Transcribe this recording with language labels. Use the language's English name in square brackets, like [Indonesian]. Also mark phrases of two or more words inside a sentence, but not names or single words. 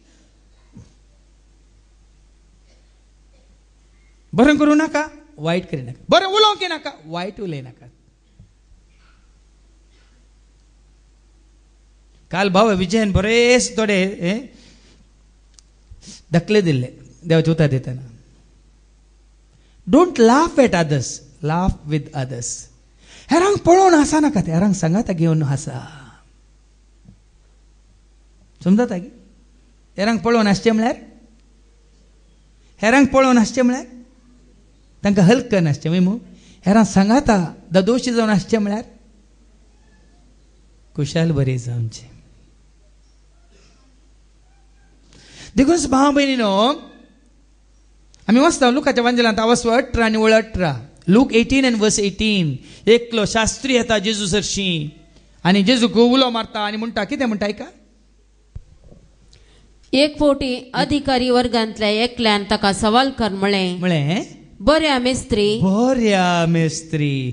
[Konkani] बरें करूं नाका वायट करिनाका बरें उलोवंक नाका वायट उलयनाकात. काल भाव विजयन बरेच थोडे धकले दिल्ले देवाचे उतर दितना. [English] don't laugh at others laugh with others. [Konkani] हेरांक पळोवन हांसा नाकात हेरांक सांगाता घेवन हांसा. समजता गे हेरांक पळोवन हांसचें म्हळ्यार हेरांक पळोवन हांसचें म्हळ्यार तांकां हल्क नासचें मू हेरांक सांगाता दोशी जावन हांसचें म्हळ्यार खुशाल बरी जावचें. देखून भाव भयणीनो आमी वाचता लुकाच्या वांजेलांत वाचू 18 आनी 18 लूक 18 [English] and verse [Konkani] 18. एकलो शास्त्री येता जेजू सरशी आनी जेजूक उलो मारता आनी म्हणटा कितें म्हणटा आयका. एक फावटी अधिकारी वर्गांतल्या एकल्यान ताका सवाल कर म्हळें बऱ्या मेस्त्री